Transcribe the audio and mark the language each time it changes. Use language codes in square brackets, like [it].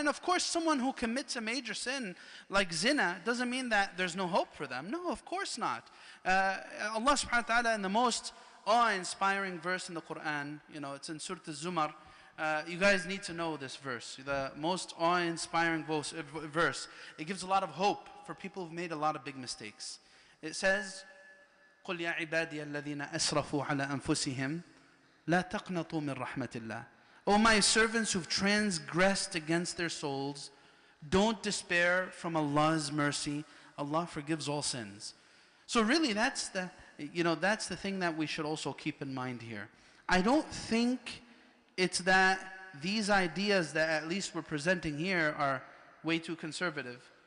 [en] And of course, someone who commits a major sin like zina doesn't mean that there's no hope for them. No, of course not. Allah subhanahu wa ta'ala, in the most awe-inspiring verse in the Quran, it's in Surah Al-Zumar. You guys need to know this verse, the most awe-inspiring verse. It gives a lot of hope for people who've made a lot of big mistakes. It says, [ar] قُلْ يَا عِبَادِيَ الَّذِينَ أَسْرَفُوا عَلَى أَنفُسِهِمْ لَا تَقْنَطُوا مِنْ رَحْمَةِ اللَّهِ. [en] O my servants who've transgressed against their souls, don't despair from Allah's mercy. Allah forgives all sins. So really that's the thing that we should also keep in mind here. I don't think it's that these ideas that at least we're presenting here are way too conservative.